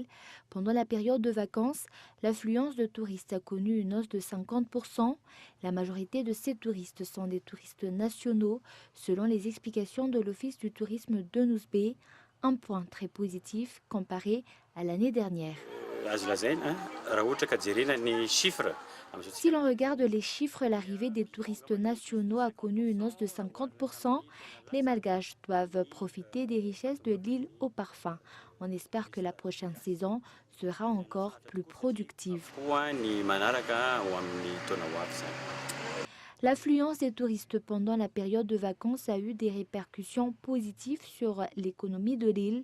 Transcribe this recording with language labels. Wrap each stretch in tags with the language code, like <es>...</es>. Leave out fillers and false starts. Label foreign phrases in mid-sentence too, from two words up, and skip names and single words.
<fr>Pendant la période de vacances, l'affluence de touristes a connu une hausse de 50%. La majorité de ces touristes sont des touristes nationaux, selon les explications de l'Office du tourisme de Nouzbé, un point très positif comparé à l'année dernière.</fr> <mg>azo lazaina raha ohatra ka jerena ny chiffre</mg> <fr>Si l'on regarde les chiffres, l'arrivée des touristes nationaux a connu une hausse de 50%. Les Malgaches doivent profiter des richesses de l'île au parfum. On espère que la prochaine saison sera encore plus productive. L'affluence des touristes pendant la période de vacances a eu des répercussions positives sur l'économie de l'île.</fr>